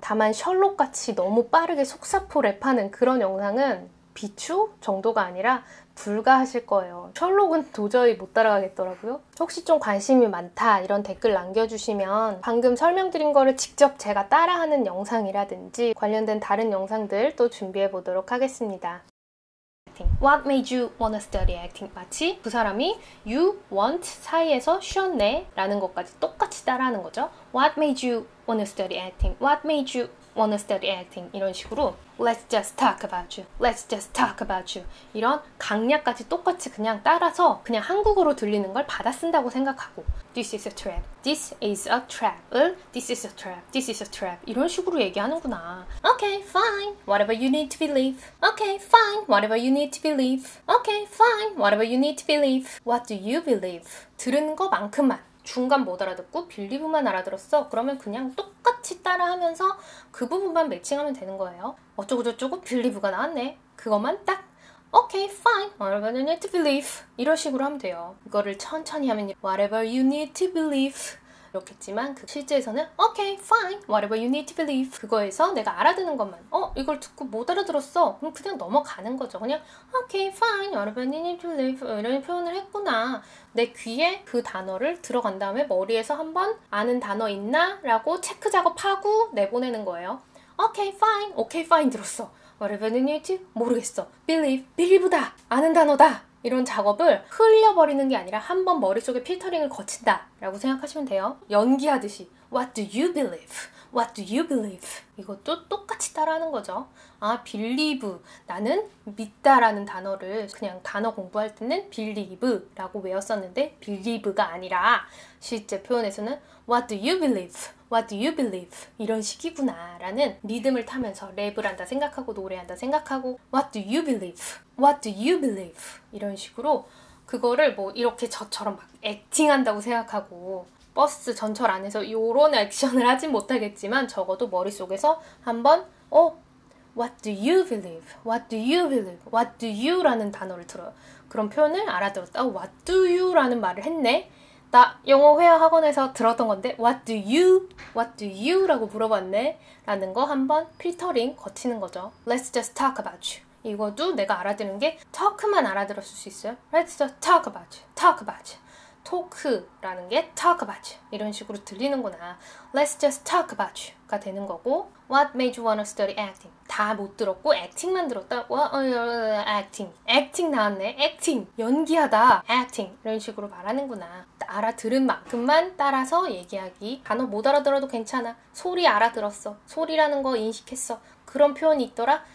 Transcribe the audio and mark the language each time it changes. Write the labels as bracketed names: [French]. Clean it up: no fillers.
[Korean] 다만 셜록같이 너무 빠르게 속사포 랩하는 그런 영상은 비추 정도가 아니라 불가하실 거예요. 셜록은 도저히 못 따라가겠더라고요. 혹시 좀 관심이 많다 이런 댓글 남겨주시면 방금 설명드린 거를 직접 제가 따라하는 영상이라든지 관련된 다른 영상들 또 준비해 보도록 하겠습니다. [English] What made you wanna study acting? [Korean] 마치 그 사람이 [English] you want [Korean] 사이에서 쉬었네 라는 것까지 똑같이 따라하는 거죠. [English] What made you wanna study acting? What made you wanna study acting? [Korean] 이런 식으로 [English] Let's just talk about you. Let's just talk about you. [Korean] 이런 강약까지 똑같이 그냥 따라서 그냥 한국어로 들리는 걸 받아 쓴다고 생각하고 [English] This is a trap. This is a trap. This is a trap. This is a trap. [Korean] 이런 식으로 얘기하는구나. [English] Okay, fine. Whatever you need to believe. Okay, fine. Whatever you need to believe. Okay, fine. Whatever you need to believe. What do you believe? [Korean] 들은 거만큼만. 중간 못 알아듣고 빌리브만 알아들었어. 그러면 그냥 똑같이 따라하면서 그 부분만 매칭하면 되는 거예요. 어쩌고저쩌고 빌리브가 나왔네. 그것만 딱 [English] Okay, fine. Whatever you need to believe. [Korean] 이런 식으로 하면 돼요. 이거를 천천히 하면 [English] Whatever you need to believe. [Korean] 이렇겠지만 실제에서는 [English] Okay, fine. Whatever you need to believe. [Korean] 그거에서 내가 알아듣는 것만 이걸 듣고 못 알아들었어. 그럼 그냥 넘어가는 거죠. [English] 그냥 Okay, fine. Whatever you need to believe. [Korean] 이런 표현을 했구나. 내 귀에 그 단어를 들어간 다음에 머리에서 한번 아는 단어 있나? 라고 체크 작업하고 내보내는 거예요. [English] Okay, fine. Okay, fine [Korean] 들었어. [English] Whatever you need to? [Korean] 모르겠어. [English] Believe. believe다. [Korean] 아는 단어다. 이런 작업을 흘려버리는 게 아니라 한번 머릿속에 필터링을 거친다 라고 생각하시면 돼요. 연기하듯이 [English] What do you believe? What do you believe? [Korean] 이것도 똑같이 따라하는 거죠. [English] 아, believe. [Korean] 나는 믿다라는 단어를 그냥 단어 공부할 때는 believe라고 외웠었는데 believe가 아니라 실제 표현에서는 [English] What do you believe? What do you believe? [Korean] 이런 식이구나 라는 리듬을 타면서 랩을 한다 생각하고 노래한다 생각하고 [English] What do you believe? What do you believe? [Korean] 이런 식으로 그거를 뭐 이렇게 저처럼 막 액팅한다고 생각하고 버스 전철 안에서 이런 액션을 하진 못하겠지만 적어도 머릿속에서 한번 [English] What do you believe? What do you believe? What do you? [Korean] 라는 단어를 들어요. 그런 표현을 알아들었다. [English] What do you? [Korean] 라는 말을 했네. 나 영어 회화 학원에서 들었던 건데 [English] What do you? What do you? [Korean] 라고 물어봤네 라는 거 한번 필터링 거치는 거죠. [English] Let's just talk about you. [Korean] 이것도 내가 알아듣는 게 talk만 알아들었을 수 있어요. [English] Let's just talk about you. Talk about you. talk라는 게 talk about you. [Korean] 이런 식으로 들리는구나. [English] Let's just talk about you. [Korean] 가 되는 거고 [English] What made you wanna study acting? [Korean] 다 못 들었고 acting만 들었다. [English] acting. acting [Korean] 나왔네. [English] acting. [Korean] 연기하다. [English] acting. [Korean] 이런 식으로 말하는구나. 알아들은 만큼만 따라서 얘기하기. 단어 못 알아들어도 괜찮아. 소리 알아들었어. 소리라는 거 인식했어. 그런 표현이 있더라.